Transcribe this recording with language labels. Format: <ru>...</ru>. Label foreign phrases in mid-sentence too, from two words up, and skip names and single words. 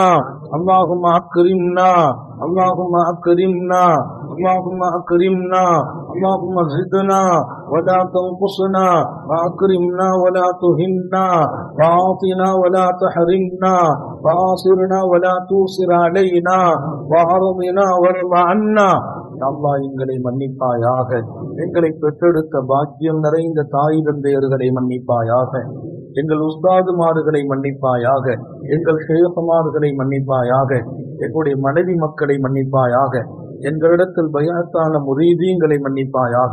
<ar>اللهم أكرمنا اللهم أكرمنا اللهم أكرمنا. اللهم زدنا ولا تنقصنا وأكرمنا ولا تهنا وأعطنا ولا تحرمنا وآصرنا ولا توصر علينا وأرضنا وارض عنا.</ar> <ta>அல்லாஹ் எங்களை மன்னிப்பாயாக. எங்களை பெற்றெடுத்த பாக்கியம் நிறைந்த தாய் தந்தையர்களை மன்னிப்பாயாக. எங்கள் உஸ்தாதுமார்களை மன்னிப்பாயாக. எங்கள் ஷேகுமார்களை மன்னிப்பாயாக. எங்களுடைய மனைவி மக்களை மன்னிப்பாயாக. எங்களிடத்தில் பைஅத்தான முரீதீன்களை மன்னிப்பாயாக.</ta>